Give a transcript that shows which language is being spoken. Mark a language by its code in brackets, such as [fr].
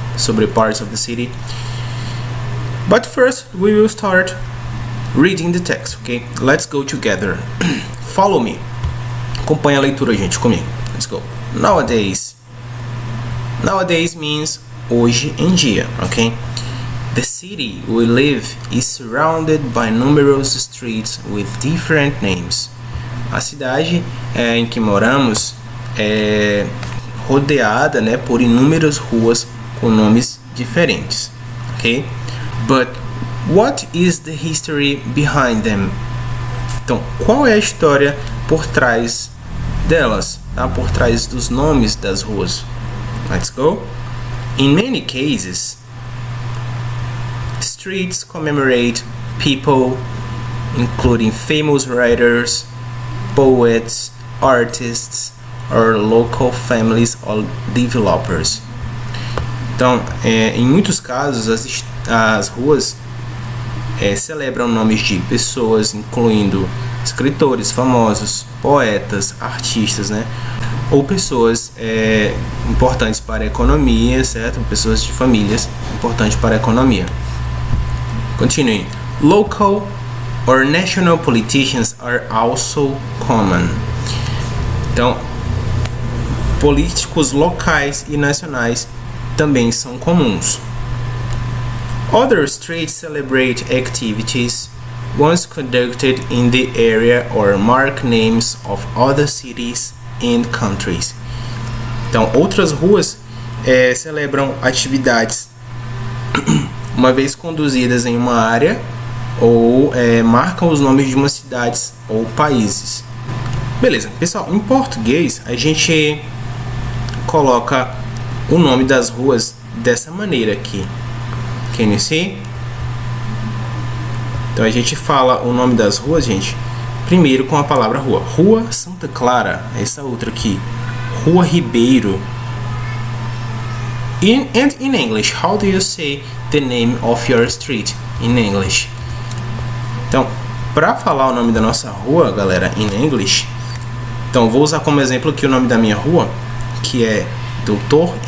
[pt] Sobre [en] parts of the city. But first we will start reading the text, okay? Let's go together. Follow me. [pt] Acompanha a leitura, gente, comigo. [en] Let's go. Nowadays. Nowadays means [pt] hoje em dia, okay? [en] The city we live is surrounded by numerous streets with different names. [pt] A cidade em que moramos é rodeada, né, por inúmeras ruas com nomes diferentes, ok? [en] But what is the history behind them? [pt] Então, qual é a história por trás delas, tá? Por trás dos nomes das ruas. [en] Let's go. In many cases, streets commemorate people, including famous writers, poets, artists, or local families or developers. [pt] Então, em muitos casos, as ruas celebram nomes de pessoas, incluindo escritores famosos, poetas, artistas, né? Ou pessoas importantes para a economia, certo? Pessoas de famílias importantes para a economia. Continue. [en] Local or national politicians are also common. [pt] Então, políticos locais e nacionais também são comuns. [en] Other streets celebrate activities once conducted in the area or mark names of other cities and countries. [pt] Então, outras ruas celebram atividades uma vez conduzidas em uma área ou marcam os nomes de umas cidades ou países. Beleza, pessoal, em português a gente coloca o nome das ruas dessa maneira aqui. [en] Can you see? [pt] Então a gente fala o nome das ruas, gente, primeiro com a palavra rua. Rua Santa Clara, essa outra aqui. Rua Ribeiro. [en] And in English, how do you say the name of your street in English? [pt] Então, para falar o nome da nossa rua, galera, [en] in English, [pt] então vou usar como exemplo aqui o nome da minha rua, que é Dr.